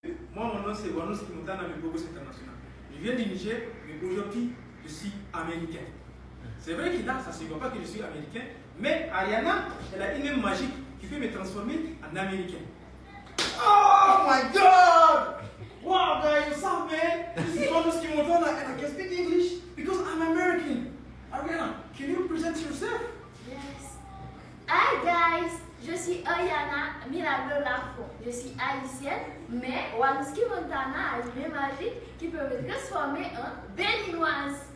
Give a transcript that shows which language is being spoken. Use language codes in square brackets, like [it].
[fr] Moi, mon nom c'est Wanos Kimotana Mebogos International. Je viens du Niger, mais aujourd'hui, je suis américain. C'est vrai que là, ça ne se voit pas que je suis américain, mais Ariana, elle a une même magique qui peut me transformer en américain. [en] Oh my God! Wow, guys, what's up, man? This is Wanos Kimotana, and I can speak English because I'm American. Ariana, can you present yourself? Yes. Hi guys, [fr] je suis [en] Ayana Milagro Lafont. [fr] Je suis haïtienne, mais Wanuski Montana a une main magique qui peut me transformer en béninoise.